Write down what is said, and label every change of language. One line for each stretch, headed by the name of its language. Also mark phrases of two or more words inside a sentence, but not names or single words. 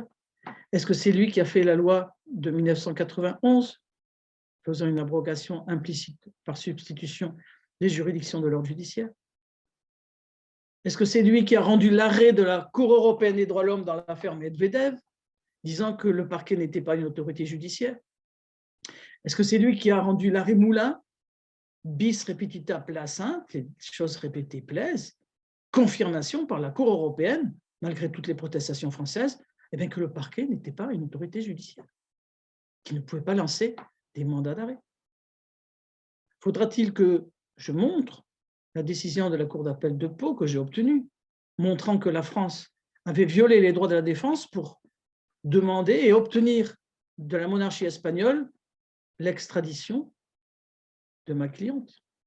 French: Est-ce que c'est lui qui a fait la loi de 1991, faisant une abrogation implicite par substitution des juridictions de l'ordre judiciaire? Est-ce que c'est lui qui a rendu l'arrêt de la Cour européenne des droits de l'homme dans l'affaire Medvedev, disant que le parquet n'était pas une autorité judiciaire? Est-ce que c'est lui qui a rendu l'arrêt Moulin,
Latin: bis repetita placent,
French: les choses répétées plaisent, confirmation par la Cour européenne, malgré toutes les protestations françaises, eh bien que le parquet n'était pas une autorité judiciaire, qui ne pouvait pas lancer des mandats d'arrêt? Faudra-t-il que je montre la décision de la Cour d'appel de Pau que j'ai obtenue, montrant que la France avait violé les droits de la défense pour demander et obtenir de la monarchie espagnole l'extradition de ma cliente?